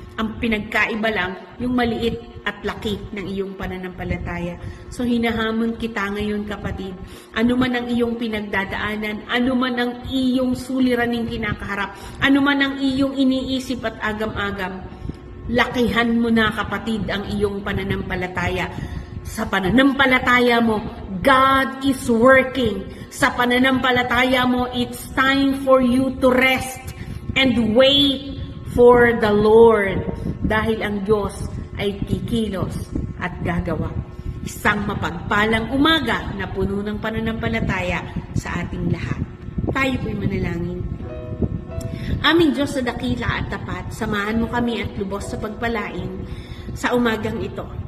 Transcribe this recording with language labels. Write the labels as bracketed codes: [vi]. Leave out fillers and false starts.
[tl] Ang pinagkaiba lang, yung maliit at laki ng iyong pananampalataya. So hinahamon kita ngayon, kapatid. Ano man ang iyong pinagdadaanan, ano man ang iyong suliraning kinakaharap, ano man ang iyong iniisip at agam-agam, lakihan mo na, kapatid, ang iyong pananampalataya. Sa pananampalataya mo, [en] God is working. [tl] Sa pananampalataya mo, [en] it's time for you to rest and wait for the Lord. [tl] Dahil ang Diyos ay kikilos at gagawa. Isang mapagpalang umaga na puno ng pananampalataya sa ating lahat. Tayo po'y manalangin. Aming Diyos na dakila at tapat, samahan mo kami at lubos sa pagpalain sa umagang ito.